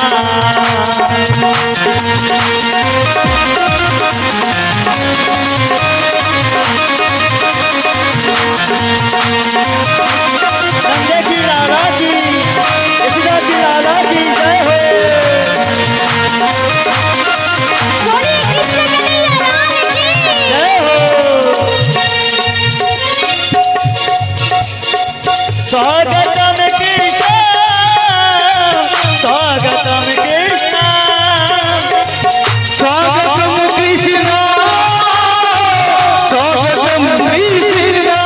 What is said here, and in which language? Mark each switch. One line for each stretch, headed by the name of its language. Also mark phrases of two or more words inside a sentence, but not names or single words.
Hindi: संजय की लाला की, यशोदा की लाला की जय हो। जय हो।
Sanskrit: स्वागतम कृष्ण स्वागतम कृष्ण, स्वागतम कृष्ण स्वागतम कृष्ण,